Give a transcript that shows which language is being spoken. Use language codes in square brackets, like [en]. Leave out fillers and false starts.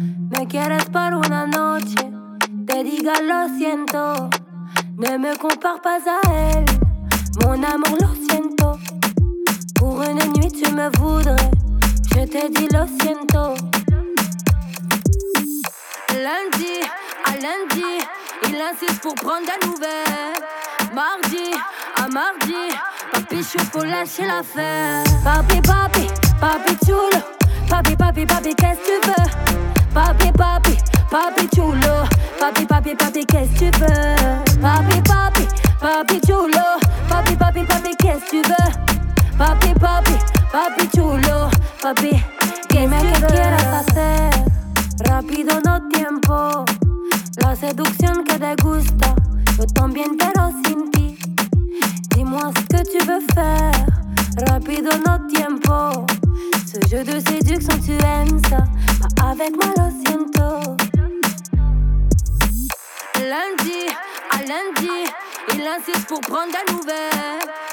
[es] Me quieres por una noche, te diga lo siento. [fr] Ne me compare pas à elle, mon amour, [es] lo siento. [fr] Pour une nuit tu me voudrais, je te dis [es] lo siento. [fr] Lundi, à lundi, il insiste pour prendre des nouvelles. Mardi, à mardi, papi chou pour lâcher l'affaire. Papi, papi, papi chulo. Papi, papi, papi, qu'est-ce tu veux? Papi, papi, papi chulo. Papi, papi, papi, qu'est-ce tu veux? Papi, papi, papi chulo. Papi, papi, papi, qu'est-ce tu veux? Papi, papi, papi chulo. [es] Papi, dime qué quieres hacer. Rápido no tiempo. La seducción que te gusta. Yo también pero sin ti. [fr] Dis-moi ce que tu veux faire. [es] Rápido no tiempo. [fr] Ce jeu de séduction tu aimes ça. Pas avec moi [es] lo siento. [fr] Lundi, à lundi, il insiste pour prendre des nouvelles.